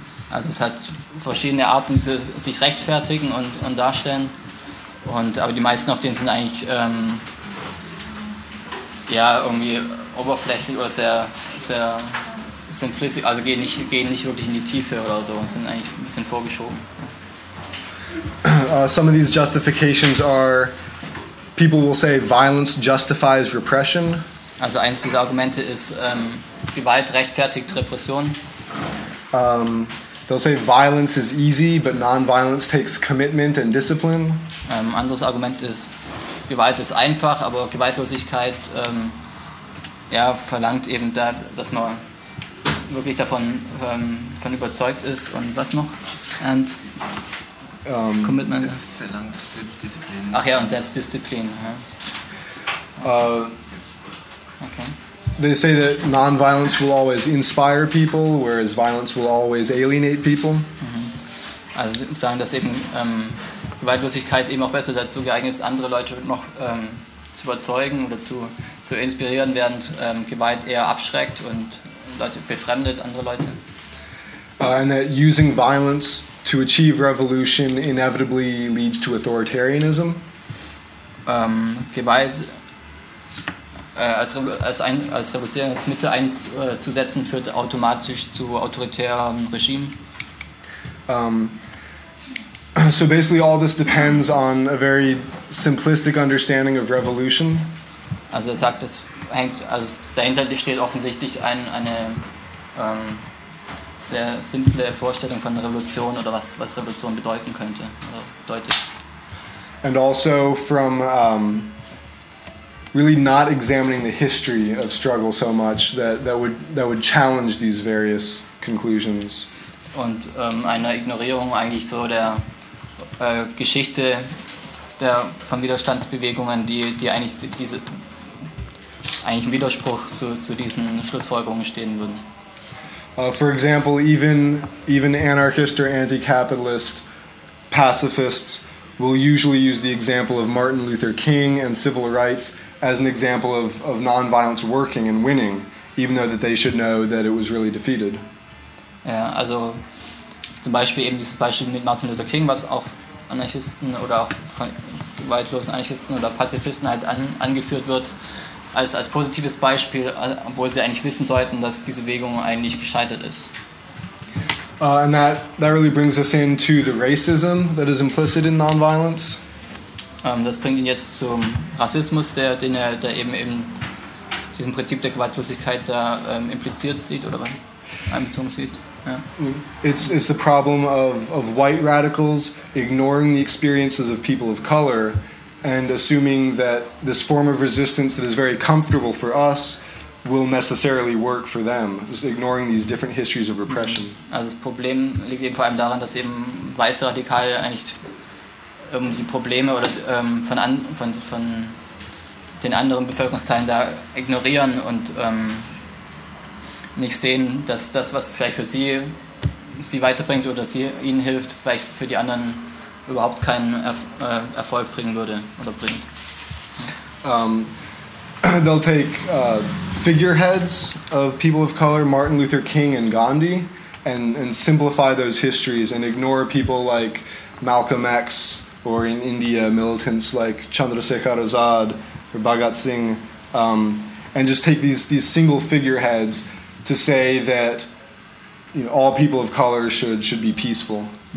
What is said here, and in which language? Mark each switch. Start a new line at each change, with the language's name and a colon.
German: Also es hat verschiedene Arten, wie sie sich rechtfertigen und darstellen. Aber die meisten auf denen sind eigentlich ja, irgendwie oberflächlich oder sehr, sehr simplistisch, also gehen nicht wirklich in die Tiefe oder so, sind eigentlich ein bisschen vorgeschoben.
English: Some of these justifications are, people will say, violence justifies repression.
German: Also eins dieser Argumente ist, Gewalt rechtfertigt Repression.
English: They'll say violence is easy, but non-violence takes commitment and discipline.
German: Anderes Argument ist, Gewalt ist einfach, aber Gewaltlosigkeit ja, verlangt eben da, dass man wirklich davon von überzeugt ist. Und was noch?
English: And Commitment.
German: Es verlangt Selbstdisziplin. Ach ja, und Selbstdisziplin. Ja. Okay.
English: They say that non-violence will always inspire people, whereas violence will always alienate people.
German: Also sagen, dass eben Gewaltlosigkeit eben auch besser dazu geeignet ist, andere Leute noch zu überzeugen oder zu inspirieren, während Gewalt eher abschreckt und Leute befremdet, andere Leute.
English: And that using violence to achieve revolution inevitably leads to authoritarianism.
German: Gewalt als revolutionäres Mittel einzusetzen, führt automatisch zu autoritären Regimen.
English: So basically all this depends on a very simplistic understanding of revolution.
German: Also er sagt, es hängt, also dahinter steht offensichtlich eine sehr simple Vorstellung von Revolution oder was Revolution bedeuten könnte oder deutet.
English: And also from really not examining the history of struggle so much that would challenge these various conclusions.
German: Und einer Ignorierung eigentlich so der Geschichte der von Widerstandsbewegungen, die eigentlich diese eigentlich im Widerspruch zu diesen Schlussfolgerungen stehen würden.
English: For example, even anarchist or anti-capitalist pacifists will usually use the example of Martin Luther King and civil rights as an example of non-violence working and winning, even though that they should know that it was really defeated.
German: Ja, also zum Beispiel eben dieses Beispiel mit Martin Luther King, was auch Anarchisten oder auch von gewaltlosen Anarchisten oder Pazifisten halt angeführt wird, als positives Beispiel, obwohl sie eigentlich wissen sollten, dass diese Bewegung eigentlich gescheitert ist.
English: And that really brings us into the racism that is implicit in nonviolence.
German: Das bringt ihn jetzt zum Rassismus, der eben in diesem Prinzip der Gewaltlosigkeit da impliziert sieht oder einbezogen sieht. Yeah.
English: It's the problem of white radicals ignoring the experiences of people of color and assuming that this form of resistance that is very comfortable for us will necessarily work for them, just ignoring these different histories of repression.
German: Also das Problem liegt eben vor allem daran, dass eben weiße Radikale eigentlich irgendwie Probleme oder von den anderen Bevölkerungsteilen da ignorieren und nicht sehen, dass das, was vielleicht für sie weiterbringt oder sie ihnen hilft, vielleicht für die anderen überhaupt keinen Erfolg bringen würde oder bringt.
English: They'll take figureheads of people of color, Martin Luther King and Gandhi, and simplify those histories and ignore people like Malcolm X or in India militants like Chandrasekhar Azad or Bhagat Singh, and just take these single figureheads to say that, you know, all people of color should be peaceful.